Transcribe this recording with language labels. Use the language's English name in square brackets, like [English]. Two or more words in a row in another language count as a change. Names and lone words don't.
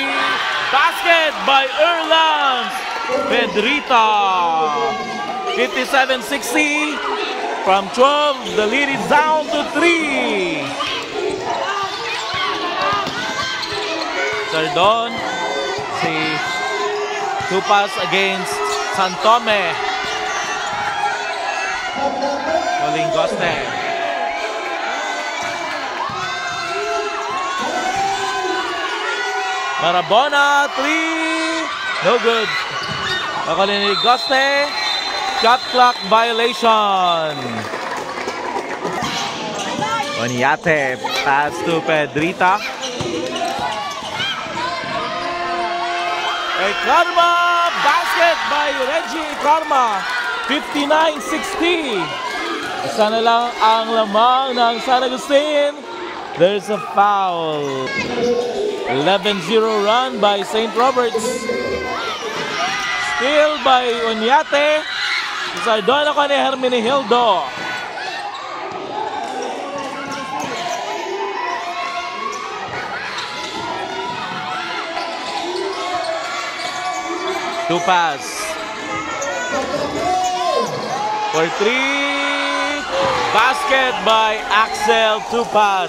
[English] Basket by Erlands. Pedrita. 57-60. From 12, the lead is down to 3. Sardon. Two pass against Santome. Galingoste. Barabona, 3. No good. Galingoste. Shot clock violation. Onyate. Pass to Pedrita. Karma. Basket by Reggie Karma. 59-60. [Filipino] Isa na lang ang lamang ng San Agustin. [English] There's a foul. 11-0 run by St. Roberts. Steal by Onyate. Sardon ako ni Hermenegildo. Two pass. For 3. Basket by Axel. Two pass.